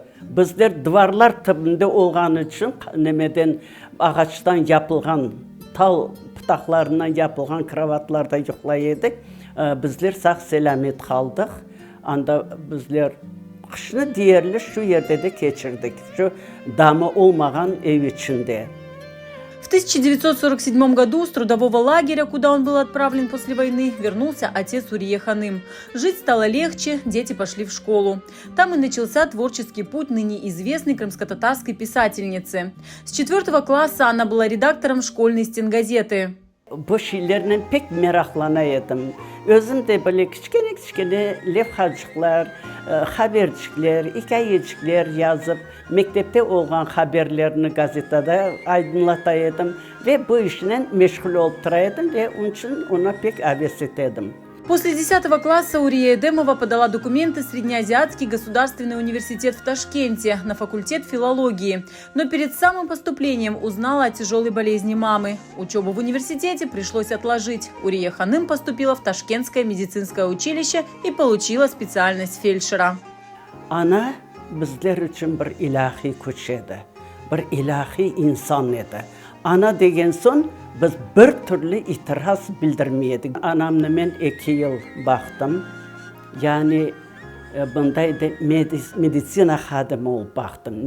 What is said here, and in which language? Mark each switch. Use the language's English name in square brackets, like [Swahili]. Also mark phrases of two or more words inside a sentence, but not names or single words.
[Crimean Tatar] Bizler duvarlar tibinde olğan için nemeden ağaçtan yapılgan, tal pıtaklarından yapılgan kravatlarda yıklayıyorduk. Bizler sağ selamet kaldık. Anda bizler kışını diğerli şu yerde de geçirdik. Şu damı olmayan ev içinde. [Russian] В 1947 году с трудового лагеря, куда он был отправлен после войны, вернулся отец Урие Ханым. Жить стало легче, дети пошли в школу. Там и начался творческий путь ныне известной крымско-татарской писательницы. С 4 класса она была редактором школьной стенгазеты. [Crimean Tatar] Bu şeylerle pek meraklanaydım. Özüm de böyle küçükene levhacıklar, habercikler, hikayecikler yazıp mektepte olan haberlerini gazetede aydınlataydım ve bu işle meşgul olup duraydım ve onun için ona pek heves ettim. [Russian] После 10 класса Урие Эдемова подала документы в Среднеазиатский государственный университет в Ташкенте на факультет филологии, но перед самым поступлением узнала о тяжелой болезни мамы. Учебу в университете пришлось отложить. Урие Ханым поступила в Ташкентское медицинское училище и получила специальность фельдшера. [Crimean Tatar] Ana bizler için bir ilahi kuş edi, bir ilahi insan edi. Ana degen son biz bir türlü itiraz bildirmeyedik. Anamla ben 2 yıl baktım. Yani bundaydı medisina xadimi olup baktım.